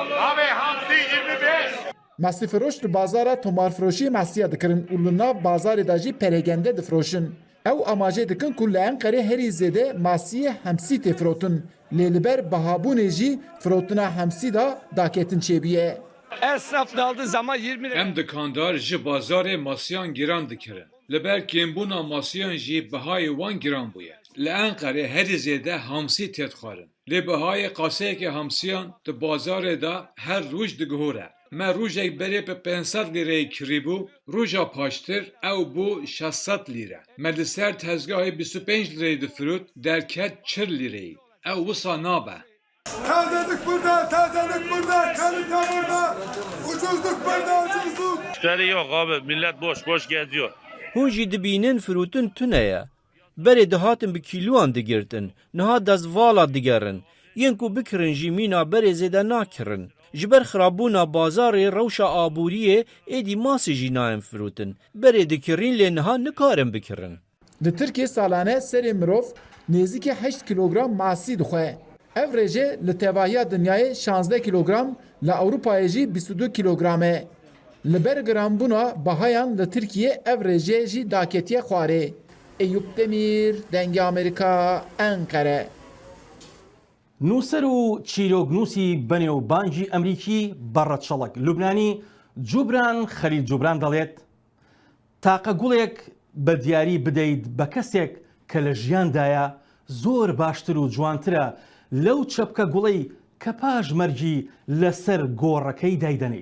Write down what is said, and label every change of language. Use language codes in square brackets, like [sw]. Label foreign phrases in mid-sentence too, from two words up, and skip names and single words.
[ku] Masî firoş li bazara tomarfiroşî masiya dikirin û li nav bazarê da jî peregende difiroşin. Ew amajê dikin ku li Enqerê herî zêde masiyê hemsî tê firotin. Lê li ber bihabûnê jî firotina hemsî da daketin çêbûye. [tr] Esnaf daldı zaman 20 lira. [ku] Em dikandar ji bazarê masiyan giran dikirin. Li ber kêmbûna masiyan jî bihayê wan giran bûye. Li Enqerê herî zêde hamsî tê dixwarin. Lê bihayê qaseyekê hamsiyan di bazarê da her roj digihore. Me rojek berê bi 500 lîreyê kirîbû, roja paştir ew bû 600 lîre. Me li ser tezgahê 25 lîreyê difirût, derket 40 lîreyê. Ew wisa nabe. [tr] Tazelik burada, tazelik burada, kalite burada, ucuzluk burada, ucuzluk. Müşteri yok abi, millet boş boş geziyor. [ku] Hûn jî dibînin firûtin tune ye. Berê dihatin bi kîloan digirtin, niha dezvala digerin. Yên ku bikirin jî mîna berê zêde nakirin. Ji ber xirabûna bazarê rewşa aboriyê êdî masê jî nayên firûtin. Berê dikirin lê niha nikarin bikirin. Li Tirkiye salane serê mirov nêzîkî 8 kilogram masî dixwe. Ev rêje li tevahiya dinyayê 16 kilogram, li Ewropayê jî 22 kilogram e. Li ber giranbûna bahayan li Tirkiye ev rêjê jî daketiye xwarê. Eyüp Demir, Dengê Amerîka, Enqere. [ckb] نووسەر و چیرۆگنووسی بەنێوبانگی ئەمریکی بەڕەچەڵک لوبنانی جوبران خەلیل جوبران دەڵێت تاقە گوڵێک بە دیاری بدەیت بە کەسێک کە لە ژیاندایە زۆر باشتر و جوانترە لەو چەپکە گوڵەی کە پاش مەرجی لەسەر گۆڕەکەی دایدەنیت.